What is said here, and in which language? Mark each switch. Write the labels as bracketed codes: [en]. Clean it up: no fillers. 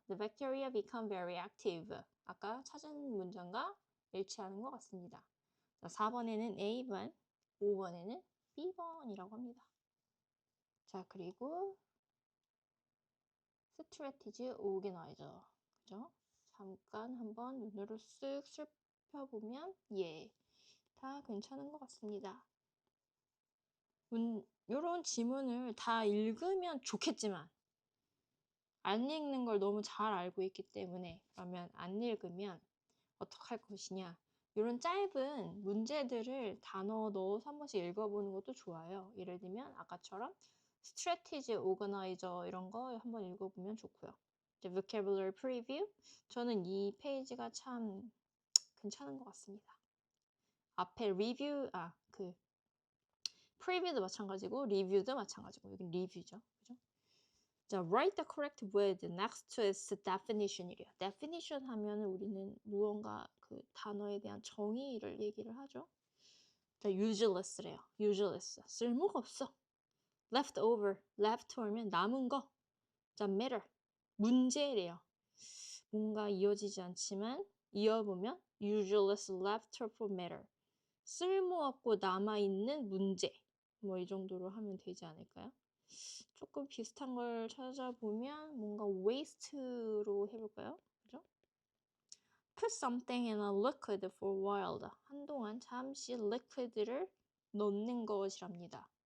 [en] The bacteria become very active. [ko] 아까 찾은 문장과 일치하는 것 같습니다. 4번에는 A번, 5번에는 B번이라고 합니다. 자, 그리고 strategy organizer. 그죠? 잠깐 한번 눈으로 쓱 살펴보면 예, 다 괜찮은 것 같습니다. 이런 지문을 다 읽으면 좋겠지만 안 읽는 걸 너무 잘 알고 있기 때문에 그러면 안 읽으면 어떻게 할 것이냐. 이런 짧은 문제들을 단어 넣어서 한 번씩 읽어보는 것도 좋아요. 예를 들면 아까처럼 strategy organizer 이런 거 한번 읽어보면 좋고요. vocabulary preview 저는 이 페이지가 참 괜찮은 것 같습니다. 앞에 review preview도 마찬가지고 review도 마찬가지고 여긴 review죠. 그죠? [en] 자, write the correct word next to its definition이래요. [ko] definition 하면은 우리는 무언가 그 단어에 대한 정의를 얘기를 하죠. 자, useless래요. useless. 쓸모가 없어. leftover. leftover면 남은 거. 자, matter. 문제래요. 뭔가 이어지지 않지만 이어보면 [en] useless leftover matter. [ko] 쓸모없고 남아있는 문제. 뭐 이 정도로 하면 되지 않을까요? 조금 비슷한 걸 찾아보면 뭔가 waste로 해볼까요? 그죠? [en] Put something in a liquid for a while. [ko] 한동안 잠시 liquid를 넣는 것이랍니다.